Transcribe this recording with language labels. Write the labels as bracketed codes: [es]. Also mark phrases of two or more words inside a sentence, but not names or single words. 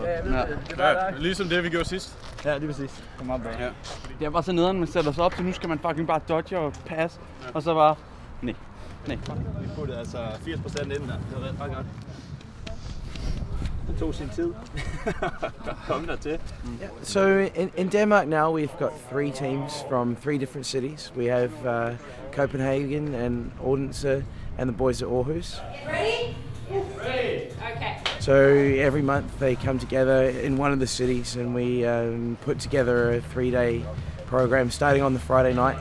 [da] Ja, ligesom det vi gjorde sidst. Ja, lige præcis. Kom op bag. Ja. Det er bare så nederen, man sætter sig op, så nu skal man fucking bare dodge og passe, og så bare... Nej. Vi puttede altså 80% ind der. Det har været bare godt. Det tog sin tid. Kom der til. [en] So in Denmark now we've got 3 teams from 3 different cities. We have Copenhagen and Odense and the boys at Aarhus. Ready? Ready. Okay. So every month they come together in one of the cities and we put together a 3-day program starting on the Friday night.